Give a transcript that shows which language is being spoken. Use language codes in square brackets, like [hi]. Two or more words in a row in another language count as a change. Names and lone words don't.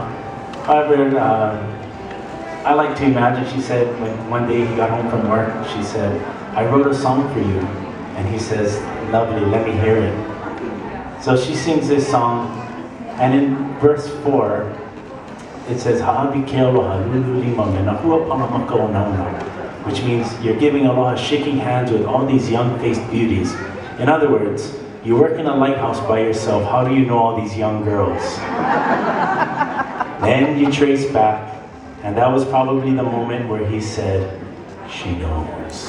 [en] However, I like to imagine, she said, when one day he got home from work, she said, I wrote a song for you. And he says, lovely, let me hear it. So she sings this song, and in verse 4, it says, [haw] Ha'abi ke aloha, lulu lima me na hua panamaka o nauna, [en] which means you're giving aloha, shaking hands with all these young-faced beauties. In other words, you work in a lighthouse by yourself, how do you know all these young girls? Then you trace back, and that was probably the moment where he said, she knows.